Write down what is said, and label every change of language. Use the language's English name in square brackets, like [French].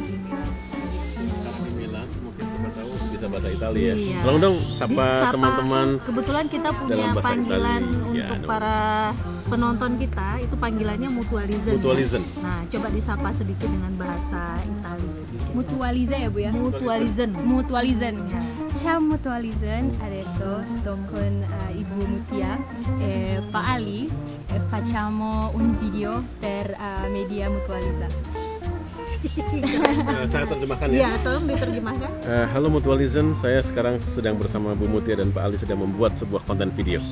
[Indonesian] Kalau di Milan mungkin siapa tahu bisa bahasa Italia ya. Iya. Tolong dong Disapa, sapa teman-teman. kebetulan kita punya dalam bahasa panggilan Italia. Ya, untuk no. para penonton kita, itu panggilannya mutualism. Mutualism. Nah, coba disapa sedikit dengan bahasa Italia. Mutualize ya Bu ya? Mutualism. Mutualism. Ya. [Italian] Ciao Mutualism, adesso sto con Ibu Mutia e Pak Ali e facciamo un video per media Mutualiza. [Indonesian] Saya terjemahkan ya. Iya, tolong diterjemahkan. Halo Mutualism, saya sekarang sedang bersama Bu Mutia dan Pak Ali sedang membuat sebuah konten video.